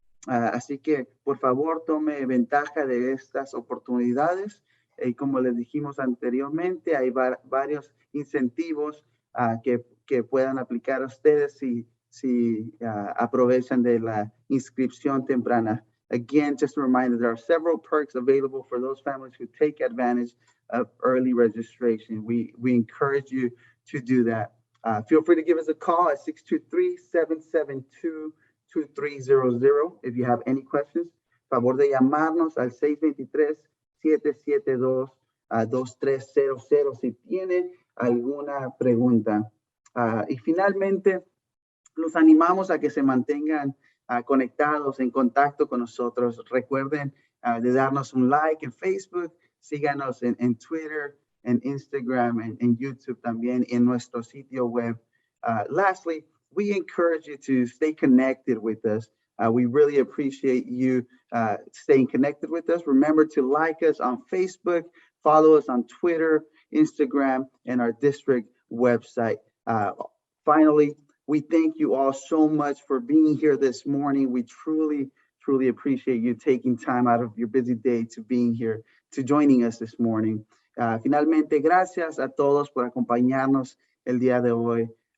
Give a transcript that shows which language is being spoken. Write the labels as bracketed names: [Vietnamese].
[Spanish] Así que por favor tome ventaja de estas oportunidades. Y como les dijimos anteriormente, hay varios incentivos que puedan aplicar a ustedes si aprovechan de la inscripción temprana. [English] Again, just a reminder, there are several perks available for those families who take advantage of early registration. We encourage you to do that. Feel free to give us a call at 623-772-2300 if you have any questions. [Spanish] Favor de llamarnos al 623-772-2300 si tienen alguna pregunta. Y finalmente, los animamos a que se mantengan conectados, en contacto con nosotros. Recuerden de darnos un like en Facebook, síganos en Twitter, en Instagram, en YouTube también, en nuestro sitio web. [English] Lastly, we encourage you to stay connected with us. We really appreciate you staying connected with us. Remember to like us on Facebook, follow us on Twitter, Instagram, and our district website. Finally, we thank you all so much for being here this morning. We truly appreciate you taking time out of your busy day to being here, to joining us this morning. [Spanish] Finalmente, gracias a todos por acompañarnos el día de hoy.